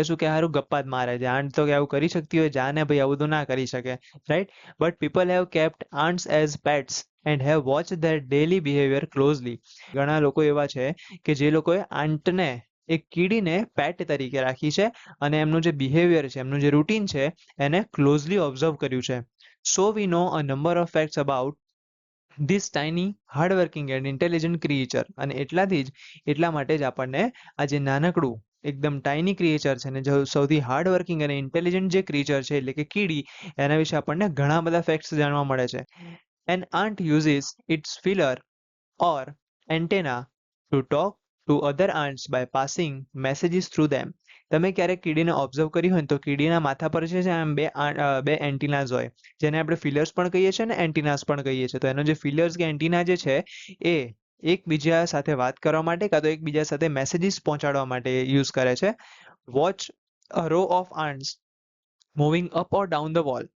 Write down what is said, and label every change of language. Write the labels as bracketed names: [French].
[Gujarati] એ શું કે હારું ગપ્પા જ મારે છે, આંટ તો કે આવું કરી શકતી હોય? જાને ભાઈ, આવું તો ના કરી શકે, right? [English] But people have kept ants as pets and have watch their daily behaviour closely. [Gujarati] ઘણા લોકો એવા છે કે જે લોકોએ આંટને, એક કીડીને પેટ તરીકે રાખી છે અને એમનું જે બિહેવિયર છે, એમનું જે રૂટીન છે, એને ક્લોઝલી ઓબ્ઝર્વ કર્યું છે. [English] So we know a number of facts about this tiny hardworking and intelligent creature. [Gujarati] અને એટલા માટે જ આપણને આ જે નાનકડું એકદમ ટાઇની ક્રિએચર છે ને, જો સૌથી હાર્ડવર્કિંગ અને ઇન્ટેલિજન્ટ જે ક્રિએચર છે એટલે કે કીડી, એના વિશે આપણને ઘણા બધા ફેક્ટ્સ જાણવા મળે છે. [English] An ant uses its feeler or antenna to talk to other ants by passing messages through them. [Gujarati] તમે ક્યારેક કીડીને ઓબ્ઝર્વ કરી હોય ને, તો કીડીના માથા પર છે આમ બે એન્ટીનાસ હોય, જેને આપણે ફિલર્સ પણ કહીએ છીએ ને એન્ટીનાસ પણ કહીએ છીએ. તો એનો જે ફિલર્સ કે એન્ટીના જે છે એ એકબીજા સાથે વાત કરવા માટે કાં તો એકબીજા સાથે મેસેજીસ પહોંચાડવા માટે યુઝ કરે છે. [English] Watch a row of ants moving up or down the wall.